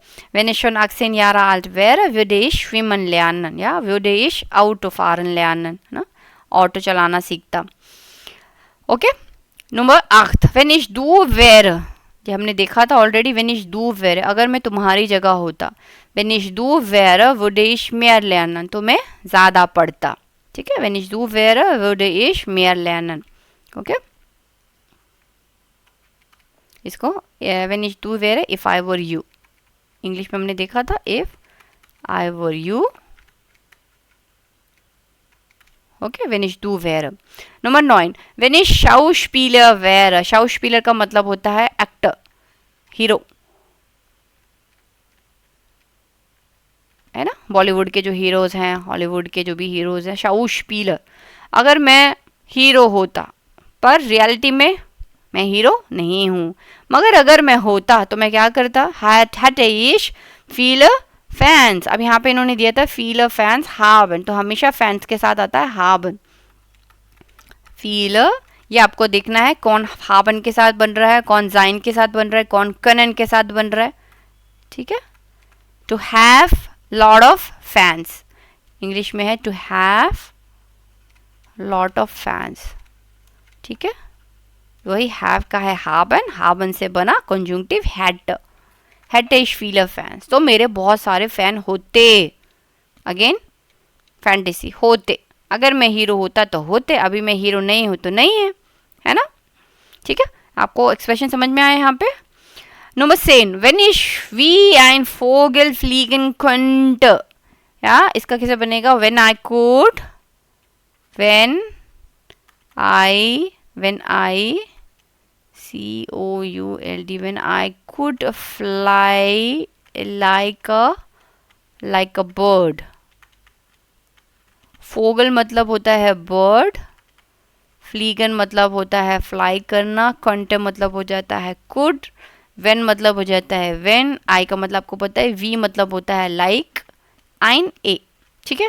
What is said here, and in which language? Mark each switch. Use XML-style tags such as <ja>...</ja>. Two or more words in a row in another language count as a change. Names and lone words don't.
<de>Wenn ich schon 18 Jahre alt wäre, würde ich schwimmen lernen, या würde ich Auto fahren lernen,</de> <hi>ना, ऑटो चलाना सीखता, ओके। नंबर 8,</hi> <de>Wenn ich du wäre,</de> <hi>ये हमने देखा था ऑलरेडी,</hi> <de>Wenn ich du wäre,</de> <hi>अगर मैं तुम्हारी जगह होता,</hi> <de>Wenn ich du wäre, würde ich mehr lernen,</de> <hi>तो मैं ज़्यादा पढ़ता, ठीक है।</hi> <de>Wenn ich du wäre, würde ich mehr lernen,</de> <hi>ओके।</hi> <de>इसको Wenn ich du wäre,</de> <en>if I were you,</en> <hi>इंग्लिश में हमने देखा था</hi> <en>if I were you,</en> <hi>ओके।</hi> <de>Wenn ich du wäre।</de> <hi>नंबर 9,</hi> <de>Wenn ich Schauspieler wäre,</de> <hi>Schauspieler का मतलब होता है एक्टर, हीरो, है ना। बॉलीवुड के जो हीरोज हैं, हॉलीवुड के जो भी हीरोज हैं, शाउस्पीलर। अगर मैं हीरो होता, पर रियलिटी में मैं हीरो नहीं हूँ, मगर अगर मैं होता तो मैं क्या करता,</hi> <de>hatte ich viele फैंस।</de> <hi>अब यहाँ पे इन्होंने दिया था</hi> <de>viele Fans haben,</de> <hi>तो हमेशा फैंस के साथ आता है</hi> <de>haben, viele,</de> <hi>ये आपको देखना है कौन haben के साथ बन रहा है, कौन sein के साथ बन रहा है, कौन können के साथ बन रहा है, ठीक है।</hi> <en>to have lot of fans,</en> <hi>इंग्लिश में है</hi> <en>to have lot of fans,</en> <hi>ठीक है। वही have का है haben, haben से बना conjunctive</hi> <de>hätte ich viele fans,</de> <hi>तो मेरे बहुत सारे फैन होते,</hi> <en>again fantasy,</en> <hi>होते, अगर मैं हीरो होता तो होते, अभी मैं हीरो नहीं हूं तो नहीं है ना, ठीक है। आपको एक्सप्रेशन समझ में आया यहाँ पे।</hi> <de>Nummer 10, wenn ich wie ein Vogel fliegen könnte,</de> <hi>या इसका कैसे बनेगा,</hi> <en>when I could, when I COULD, when I could fly like a bird।</en> <hi>फोगल मतलब होता है बर्ड, फ्लीगन मतलब होता है फ्लाई करना, कंट मतलब हो जाता है कुड, वेन मतलब हो जाता है वेन, आई का मतलब आपको पता है, वी मतलब होता है लाइक, आइन ए, ठीक है।</hi>